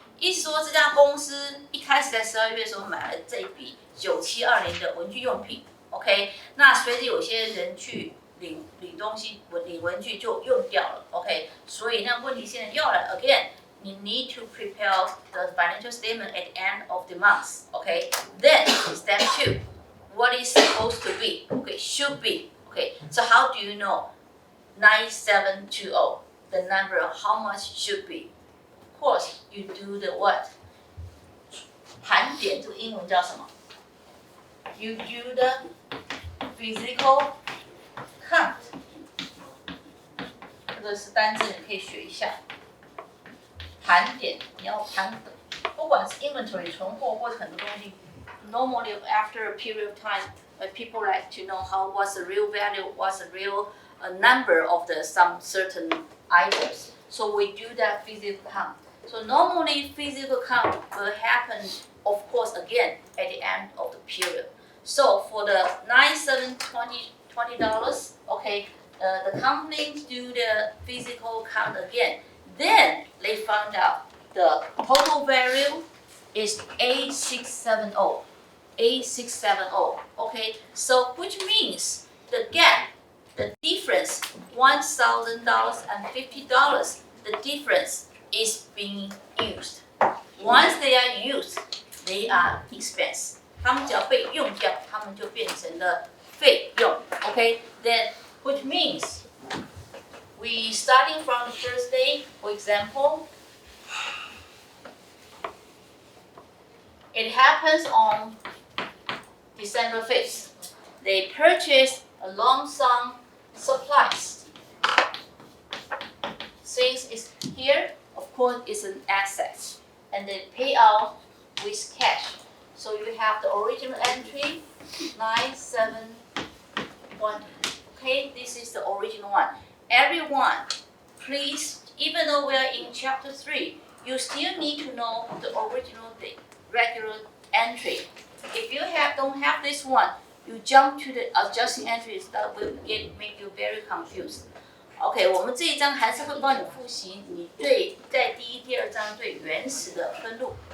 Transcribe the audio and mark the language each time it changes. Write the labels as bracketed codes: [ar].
[zh] 意思说，这家公司一开始在12月的时候买了这一笔9720的文具用品 ，OK？那随着有些人去领东西、领文具就用掉了 ，OK？所以那问题现在又来 [en] again， you need to prepare the financial statement at the end of the month, OK? Then step 2, what is supposed to be? Okay, should be. Okay, so how do you know 9720, the number of how much should be? Of course, you do the what? [zh] 盘点这个英文叫什么 [en] ？You do the physical count. [zh] 这个是单字，你可以学一下。盘点，你要盘，不管是 inventory 存货或者很多东西 ， [en] normally after a period of time. People like to know what's the real value, what's the real number of some certain items. So we do that physical count. So normally physical count will happen, of course, again at the end of the period. So for the $9,720, okay, the company do the physical count again. Then they found out the total value is 8670. 8670, okay? So which means the gap, the difference, $1,000 and $50, the difference is being used. Once they are used, they are expense. [zh] 它们只要被用掉，它们就变成了费用 ，okay? [en] Then which means we starting from the first day, for example, it happens on December 5th. They purchased a lump sum supplies. Since it's here, of course, it's an asset, and they pay out with cash. So you have the original entry, 971. Okay, this is the original one. Everyone, please, even though we are in chapter 3, you still need to know the original, the regular entry. If you don't have this one, you jump to the adjusting entries that will make you very confused. [zh] OK， 我们这一章还是会帮你复习你在第一、第二章最原始的分录。